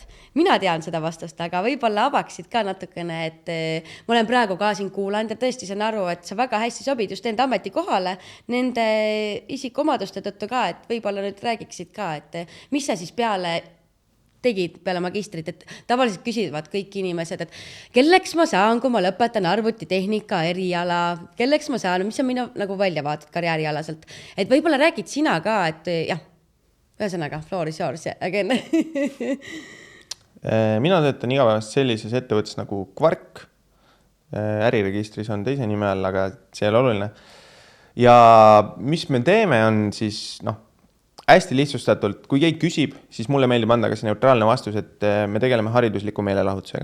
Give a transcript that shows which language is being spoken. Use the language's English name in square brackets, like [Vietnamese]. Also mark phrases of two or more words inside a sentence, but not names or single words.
[Estonian] Mina tean seda vastust, aga võib-olla avaksid ka natukene, et ma olen praegu ka siin kuulanud ja tõesti saan aru, et sa väga hästi sobid just enda ametikohale, nende isikuomaduste tõttu ka, et võib-olla nüüd räägiksid ka, et mis sa siis tegid peale magistrit, et tavaliselt küsivad kõik inimesed, et kelleks ma saan, kui ma lõpetan arvutitehnika eriala, kelleks ma saan, mis on minu nagu väljavaated karjäärialaselt. Et võib-olla räägid sina ka, et jah, ühesõnaga, [English] floor is yours again. [Estonian] Mina töötan igapäevast sellises ettevõttes nagu Quark. Äriregistris on teise nime all, aga see ei ole oluline. Ja mis me teeme on siis, hästi lihtsustatult, kui keegi küsib, siis mulle meeldib anda ka see neutraalne vastus, et me tegeleme haridusliku meelelahutusega.